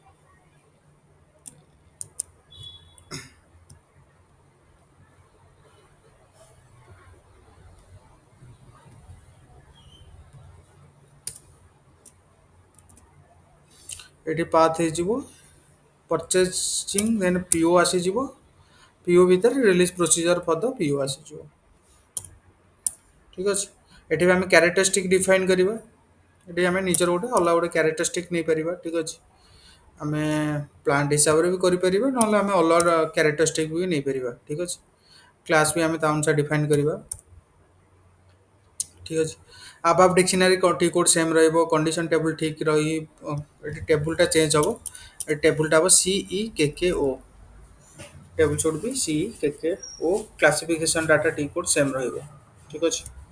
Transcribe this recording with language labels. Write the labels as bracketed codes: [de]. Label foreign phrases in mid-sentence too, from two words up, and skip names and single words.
[or] एटी path ହେଇଯିବ [en] purchasing then PO [or] ଆସିଯିବ, PO ଭିତରେ [en] release procedure for the PO [or] ଆସିଯିବ, ଠିକ ଅଛି। ଏଠି ବି ଆମେ [en] characteristic define [or] କରିବା, ଏଠି ଆମେ ନିଜର ଗୋଟେ ଅଲଗା ଗୋଟେ characteristic ନେଇପାରିବା, ଠିକ ଅଛି। ଆମେ ପ୍ଲାଣ୍ଟ ହିସାବରେ ବି କରିପାରିବା, ନହେଲେ ଆମେ ଅଲଗା କ୍ୟାରେକ୍ଟରିଷ୍ଟିକ୍ ବି ନେଇପାରିବା, ଠିକ ଅଛି। କ୍ଲାସ୍ ବି ଆମେ ତା ଅନୁସାରେ ଡିଫାଇନ୍ କରିବା, ঠিক ଅଛି। [en] ABAP dictionary T code same [or] ରହିବ, [en] condition table [or] ଠିକ୍ ରହି ଏଠି ଟେବୁଲଟା ଚେଞ୍ଜ ହେବ, ଏ ଟେବୁଲଟା ହେବ CEKKO, ଟେବୁଲ ସୁଡ୍ ବି CEKKO, [en] classification data T code same [or] ରହିବ, ଠିକ୍ ଅଛି।